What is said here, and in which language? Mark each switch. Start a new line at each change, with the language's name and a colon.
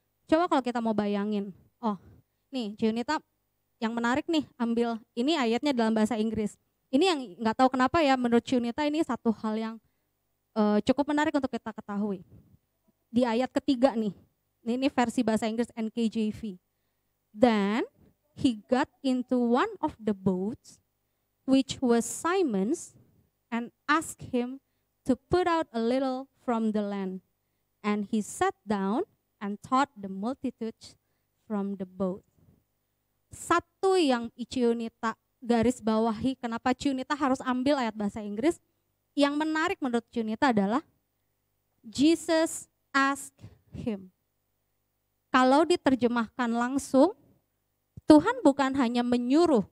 Indonesian: Coba kalau kita mau bayangin, oh nih Yunita yang menarik nih, ambil ini ayatnya dalam bahasa Inggris. Ini yang nggak tahu kenapa ya, menurut Yunita ini satu hal yang cukup menarik untuk kita ketahui. Di ayat ketiga nih, ini versi bahasa Inggris NKJV.
English: Then he got into one of the boats, which was Simon's, and asked him to put out a little from the land. And he sat down and taught the multitudes from the boat.
Indonesian: Satu yang Ici Yunita garis bawahi, kenapa Ici Yunita harus ambil ayat bahasa Inggris, yang menarik menurut Ici Yunita adalah
English: Jesus asked him.
Indonesian: Kalau diterjemahkan langsung, Tuhan bukan hanya menyuruh.